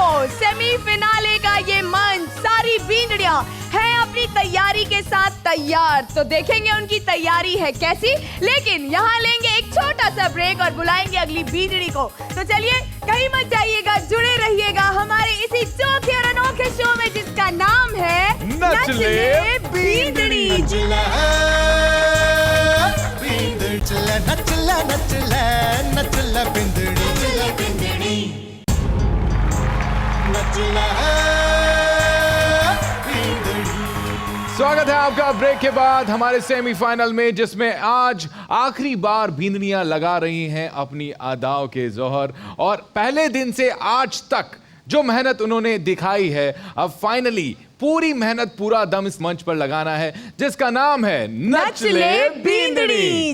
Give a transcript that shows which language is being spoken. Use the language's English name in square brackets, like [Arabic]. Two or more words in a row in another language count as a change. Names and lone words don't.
[Hindi] सेमीफिनाले का ये मंच, सारी बींदड़ियां हैं अपनी तैयारी के साथ तैयार। तो देखेंगे उनकी तैयारी है कैसी। लेकिन यहाँ लेंगे एक छोटा सा ब्रेक और बुलाएंगे अगली बींदड़ी को। तो चलिए कहीं मत जाइएगा, जुड़े रहिएगा हमारे इसी चौथे और अनोखे शो में जिसका नाम है नच ले बींदड़ी। नचला बींदड़ी, नचला नचला नचला बिंदड़ी, नचला बिंदड़ी। स्वागत है आपका ब्रेक के बाद हमारे सेमीफाइनल में, जिसमें आज आखिरी बार बींदड़ियां लगा रही हैं अपनी अदाओं के जोहर। और पहले दिन से आज तक जो मेहनत उन्होंने दिखाई है, अब फाइनली पूरी मेहनत, पूरा दम इस मंच पर लगाना है जिसका नाम है नच ले बींदड़ी,